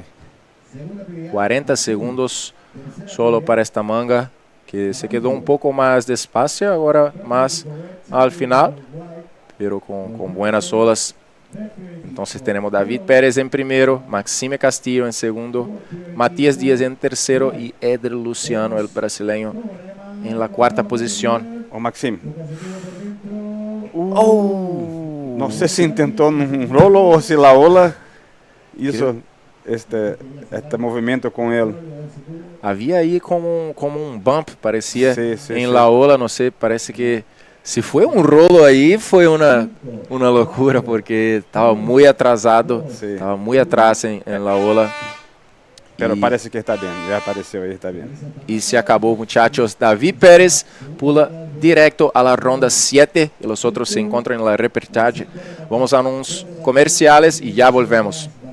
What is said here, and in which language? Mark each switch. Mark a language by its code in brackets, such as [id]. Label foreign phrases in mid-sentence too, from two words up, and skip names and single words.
[es] 40 segundos solo para esta manga, que se quedó un poco más despacio, ahora más al final, pero con buenas olas. Entonces tenemos David Pérez en primero, Maxime Castillo en segundo, Matías Díaz en tercero y Eder Luciano, el brasileño, en la cuarta posición. [pt] Ô Maxime, não sei se tentou num rolo ou se [es] la ola hizo este [pt] movimento com ele. Havia aí como um bump, parecia, em [es] la ola, [pt] não sei, parece que se foi um rolo aí, foi uma loucura, porque estava muito atrasado, estava muito atrás em [es] la ola. [pt] Pero parece que está bem, já apareceu aí, está bem. E se acabou, [es] muchachos. David Pérez pula directo a la ronda 7 [pt] e os outros se encontram [es] en la reportaje. Vamos a uns comerciales [pt] e já [es] volvemos.